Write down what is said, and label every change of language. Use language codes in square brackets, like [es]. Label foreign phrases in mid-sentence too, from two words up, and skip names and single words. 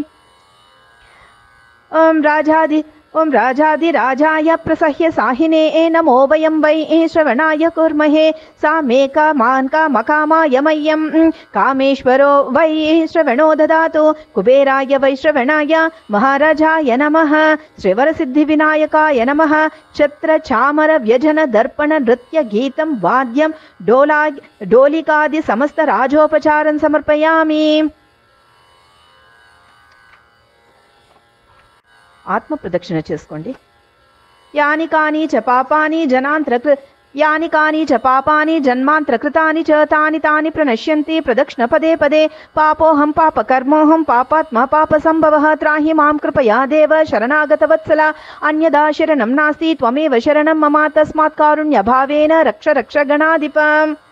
[sa] ओम राजाधिराजाय प्रसह्य साहिने नमो वयं वै श्रवणाय कुर्महे सामे कामान् कामकामाय मह्यं कामेश्वरो वै श्रवणो ददातु कुबेराय वै श्रवणाय महाराजाय नमः। श्रीवरसिद्धिविनायकाय नमः। छत्र चामर व्यजन दर्पण नृत्य गीतं वाद्यं डोलिकादि समस्त राजोपचारं समर्पयामि। [te] ఆత్మ ప్రదక్షిణ చేసుకోండి। [sa] యాని కాని చ పాపాని జన్మాంతరకృతాని చ తాని తాని ప్రణశ్యంతి ప్రదక్షిణ పదే పదే పాపోహం పాపకర్మోహం పాపాత్మా పాప సంభవః త్రాహి మాం కృపయా దేవ శరణాగత వత్సల అన్యదా శరణం నాస్తి త్వమేవ శరణం మమ తస్మాత్ కారుణ్య భావేన రక్ష రక్ష గణాధిపం।